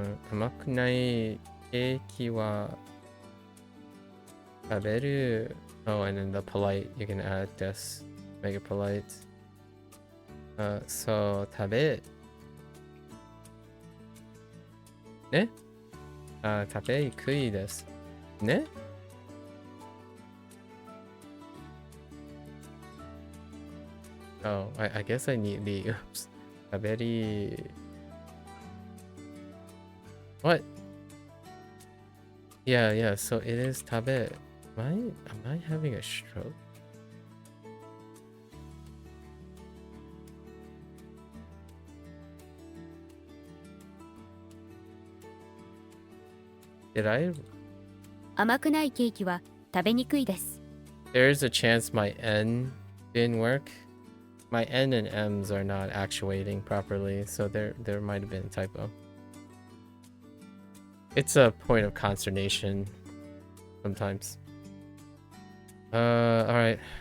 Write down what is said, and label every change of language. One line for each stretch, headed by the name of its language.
Japanese: 甘くないケーキは食べる。
English: Oh, and then the polite, you can add this, make it polite.
Japanese: So, 食べ。ね。食べにくいです。ね。
English: Oh, I guess I need the, oops.
Japanese: 食べり。
English: What? Yeah, so it is 食べ。 Am I having a stroke? Did I?
Japanese: 甘くないケーキは食べにくいです。
English: There's a chance my N didn't work. My N and M's are not actuating properly, so there might have been a typo. It's a point of consternation sometimes. Alright.